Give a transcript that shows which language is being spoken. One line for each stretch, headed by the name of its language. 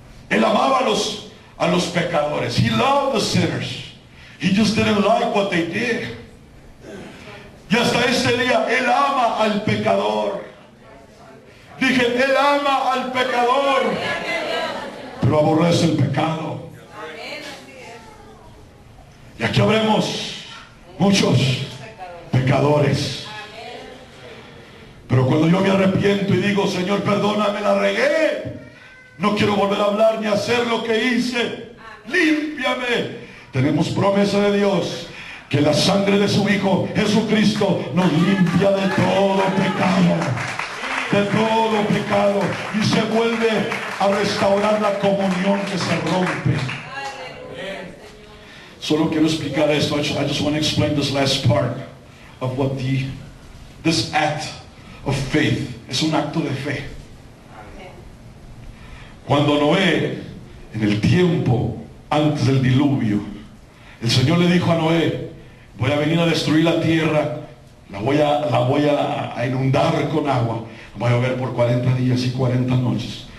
Spanish: Él amaba a los pecadores.
English: He loved the sinners. He just didn't like what they did.
Spanish: Y hasta este día, Él ama al pecador. Dije, Él ama al pecador, pero aborrece el pecado. Y aquí habremos muchos pecadores. Pero cuando yo me arrepiento y digo: Señor, perdóname, la regué, no quiero volver a hablar ni hacer lo que hice, límpiame. Tenemos promesa de Dios que la sangre de su Hijo Jesucristo nos limpia de todo pecado. De todo pecado, y se vuelve a restaurar la comunión que se rompe. Solo quiero explicar esto.
English: I just want to explain this last part of what this act of faith.
Spanish: Es un acto de fe. Cuando Noé, en el tiempo antes del diluvio, el Señor le dijo a Noé: voy a venir a destruir la tierra, la voy a inundar con agua, va a llover por 40 días y 40 noches.